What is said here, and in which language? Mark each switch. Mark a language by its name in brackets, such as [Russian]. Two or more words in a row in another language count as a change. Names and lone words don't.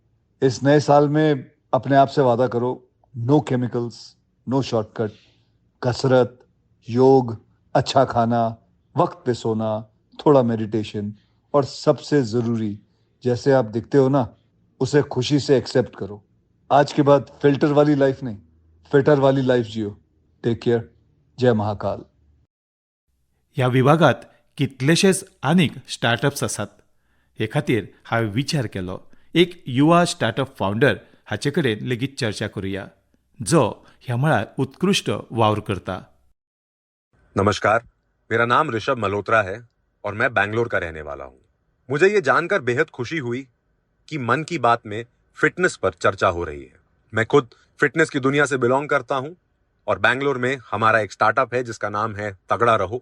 [Hindi] इस नए साल में अपने आप से वादा करो, [English] no chemicals, no shortcut, [Hindi] कसरत, योग, अच्छा खाना, वक्त पे सोना, थोड़ा मेडिटेशन और सबसे जरूरी, जैसे आप दिखते हो ना, उसे खुशी से एक्सेप्ट करो। आज के बाद फिल्टर वाली लाइफ नहीं, फिटर वाली लाइफ जियो। [English] take care. [Hindi] जय महाकाल. [Konkani] ह्या विभागात कितलेशेच आनीक स्टार्टअप्स आसात. हे खातीर हांवें विचार केलो एक युवा [English] startup founder [Konkani] हाचे कडेन लेगीत चर्चा करुया, जो ह्या मळार उत्कृष्ट वावर करता. [Hindi] नमस्कार, मेरा नाम ऋषभ मल्होत्रा है और मैं बैंगलोर का रहने वाला हूँ. मुझे ये जानकर बेहद खुशी हुई कि मन की बात में फिटनेस पर चर्चा हो रही है. मैं खुद फिटनेस की दुनिया से बिलोंग करता हूँ और बैंगलोर में हमारा एक स्टार्टअप है जिसका नाम है तगड़ा रहो.